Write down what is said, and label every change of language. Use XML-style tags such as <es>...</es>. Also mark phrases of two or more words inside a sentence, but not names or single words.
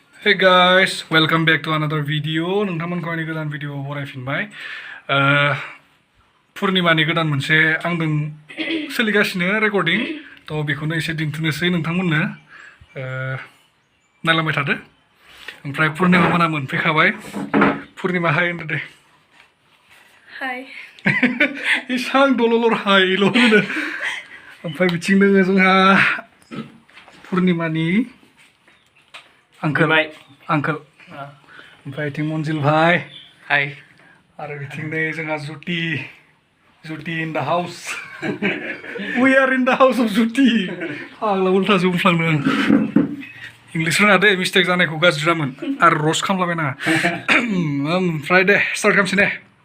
<en>Hey guys, welcome back to another video.</en> <brx>नोंथांमोनखौ आंनि गोदान भिडिअ बरायफिनबाय। पुर्णिमानि गोदान मोनसे आंदों सोलिगासिनो रेकर्डिं थ' बेखौनो एसे दिन्थिनोसै नोंथांमोननो नायलांबाय थादो। ओमफ्राय पुर्णिमा मोना मोनफैखाबाय। पुर्णिमा हाय होनदो दे। हाय। इसां दलर हायल' होनो। ओमफ्राय बिथिं दोङो जोंहा पुर्णिमानि अंकल ओमफ्राय इथिं मनजिल भाई हाय आरो बिथिं नै जोंहा जुटि</brx> <en>in the house we are in the house of Juti</en> <brx>फाग्ला उल्थासो बुंफ्लांदों आं इंलिस रोङा दे मिस्टेक जानायखौ गाज्रि जामोन आरो रस्ट खालामलाबायनाङा ओमफ्राय दे स्टार्ट खालामसै दे</brx>